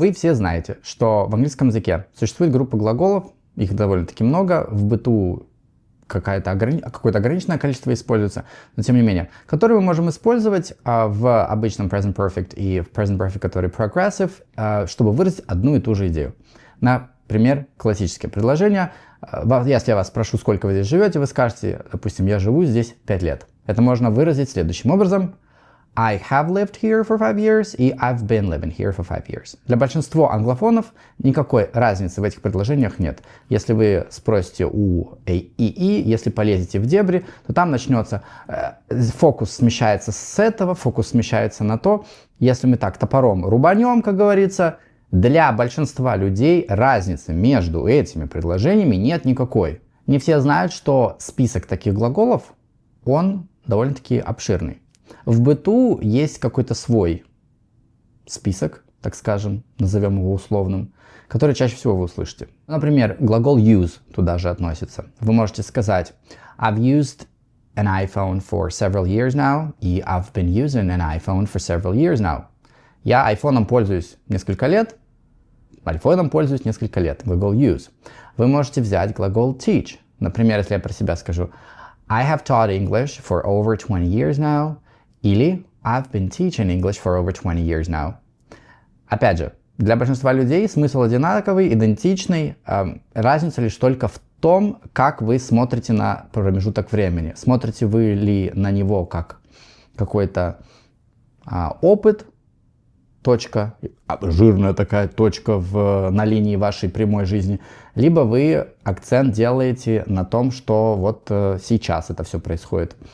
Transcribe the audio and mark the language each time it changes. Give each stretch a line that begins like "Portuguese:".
Russian: Вы все знаете, что в английском языке существует группа глаголов, их довольно-таки много, в быту какое-то ограниченное количество используется, но тем не менее, которые мы можем использовать в обычном Present Perfect и в Present Perfect, который Progressive, чтобы выразить одну и ту же идею. Например, классические предложения. Если я вас спрошу, сколько вы здесь живете, вы скажете, допустим, я живу здесь 5 лет. Это можно выразить следующим образом.
English: I have lived here for 5 years
Russian: и
English: I've been living here for 5 years.
Russian: Для большинства англофонов никакой разницы в этих предложениях нет. Если вы спросите у АИИ, если полезете в дебри, то там начнется, фокус смещается с этого, фокус смещается на то. Если мы так топором рубанем, как говорится, для большинства людей разницы между этими предложениями нет никакой. Не все знают, что список таких глаголов, он довольно-таки обширный. В быту есть какой-то свой список, так скажем, назовем его условным, который чаще всего вы услышите. Например, глагол use туда же относится. Вы можете сказать
English: I've used an iPhone for several years now
Russian: и
English: I've been using an iPhone for several years now.
Russian: Я айфоном пользуюсь несколько лет, айфоном пользуюсь несколько лет. Глагол use. Вы можете взять глагол teach. Например, если я про себя скажу
English: I have taught English for over 20 years now. Или I've been teaching English for over 20 years now.
Russian: Опять же, для большинства людей смысл одинаковый, идентичный. Разница лишь только в том, как вы смотрите на промежуток времени. Смотрите вы ли на него как какой-то опыт, точка, жирная такая точка на линии вашей прямой жизни, либо вы акцент делаете на том, что вот сейчас это все происходит.